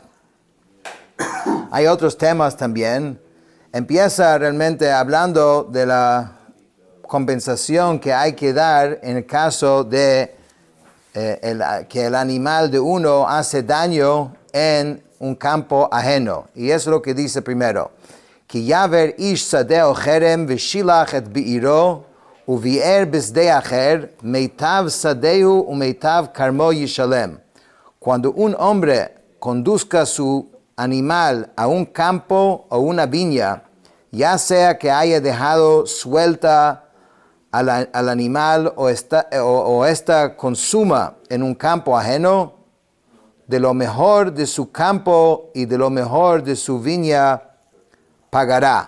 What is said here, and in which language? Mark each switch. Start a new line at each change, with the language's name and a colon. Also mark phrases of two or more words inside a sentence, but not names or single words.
Spanish: Hay otros temas también. Empieza realmente hablando de la compensación que hay que dar en el caso de que el animal de uno hace daño en un campo ajeno. Y eso es lo que dice primero.
Hebrew: כי יבער איש שדה כרם ושלח את בעירו ובער בשדה אחר מיטב שדהו ומיטב כרמו ישלם.
Spanish: Cuando un hombre conduzca su animal a un campo o una viña, ya sea que haya dejado suelta al animal o esta consuma en un campo ajeno, de lo mejor de su campo y de lo mejor de su viña pagará.